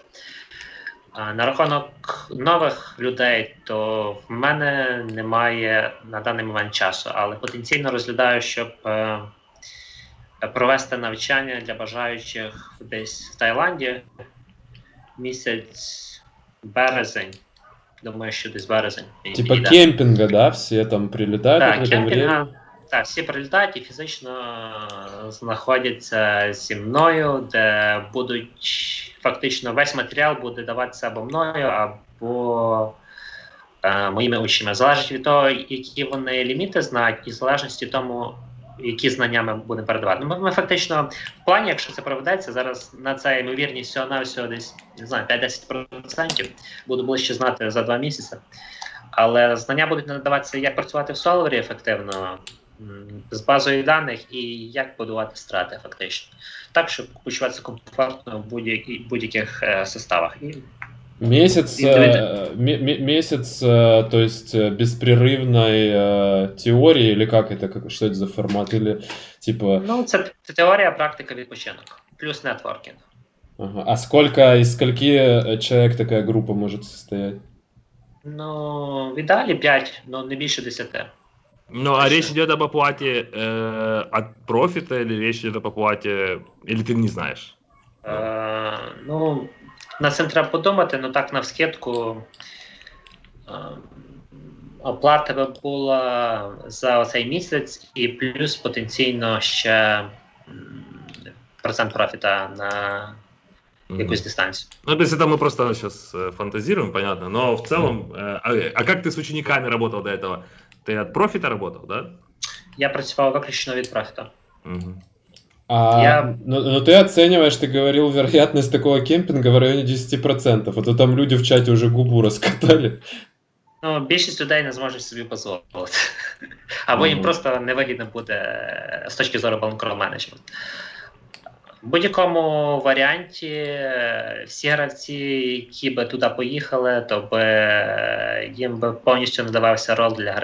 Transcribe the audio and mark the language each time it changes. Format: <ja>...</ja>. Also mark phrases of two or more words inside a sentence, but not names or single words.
<uk>На рахунок нових людей, то в мене немає на даний момент часу, але потенційно розглядаю, щоб провести навчання для бажаючих десь в Таїланді. Місяць березень, Думаю, що десь березень.</uk> <ru>Типа кемпинга, да? Все там прилетают</ru> <uk>Так,</uk> <ru>в это</ru> <uk>кемпінга.</uk> <ru>время?</ru> <uk>Так, всі прилітають і фізично знаходяться зі мною, де будуть фактично весь матеріал буде даватися або мною, або моїми учнями. Залежить від того, які вони ліміти знають, і в залежності від тому, які знання ми будемо передавати. Ну, ми фактично в плані, якщо це проведеться, зараз на це ймовірність всього-навсього десь, не знаю, 5-10% буду ближче знати за 2 місяці. Але знання будуть надаватися, як працювати в солвері ефективно, з базою даних і як будувати страти фактично. Так, щоб почуватися комфортно в будь-яких составах.</uk> <ru>Месяц, то есть беспрерывной теории, или как это, что это за формат, или типа...</ru> <uk>Ну, це теорія, практика, відпочинок, плюс нетворкінг. Ага.</uk> <ru>А из скольки человек такая группа может состоять?</ru> <uk>Ну, в ідеалі 5, но не більше 10.</uk> <ru>Ну, а речь идет об оплате от профита, или речь идет об оплате, или ты не знаешь?</ru> <uk>Ну, над цим треба подумати, ну так навскидку оплата би була за цей місяць і плюс потенційно ще процент профіта на якусь дистанцію. Ну,</uk> <ru>то есть это мы просто сейчас фантазируем, понятно, но в целом, а как ты с учениками работал до этого? Ты от профита работал, да?</ru> <uk>Я працював виключно від профіту. Угу.</uk> <ru>Но ты оцениваешь, ты говорил, вероятность такого кемпинга в районе 10%. А то там люди в чате уже губу раскатали.</ru> <uk>Ну, більшість людей не зможуть собі дозволити. Або їм просто невигідно буде з точки зору банкрот-менеджменту. В будь-якому варіанті всі гравці, які би туди поїхали, то би їм би повністю надавався рол для гри.</uk>